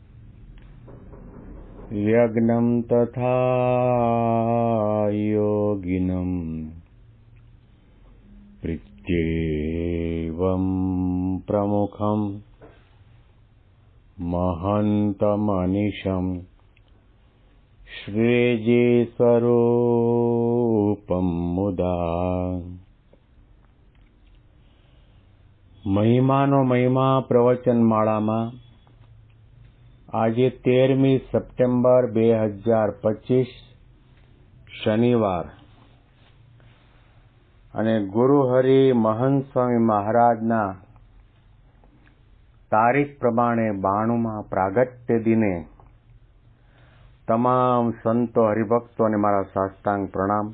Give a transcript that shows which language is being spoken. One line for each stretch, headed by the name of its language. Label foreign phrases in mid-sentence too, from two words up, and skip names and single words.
Sanskrit: यज्ञं तथा योगिनं प्रीत्येवं प्रमुखं महन्तमनिशं श्रीजीस्वरूपं मुदा
Gujarati: મહિમાનો મહિમા પ્રવચન માળામાં આજે 13મી સપ્ટેમ્બર 2025 શનિવાર અને ગુરુહરિ મહંત સ્વામી મહારાજના તારીખ પ્રમાણે 92માં પ્રાગટ્ય દિને તમામ સંતો હરિભક્તોને મારા સાષ્ટાંગ પ્રણામ.